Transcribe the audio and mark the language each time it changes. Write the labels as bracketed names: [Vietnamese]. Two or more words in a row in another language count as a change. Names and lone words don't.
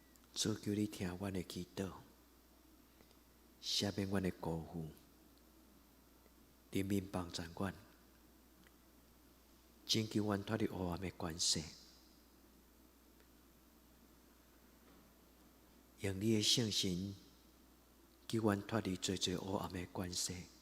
[Min Nan Chinese] 主求你听阮的祈祷，赦免阮的辜负，怜悯帮助阮，拯救阮脱离黑暗的关系，用你的圣神救阮脱离最最黑暗的关系。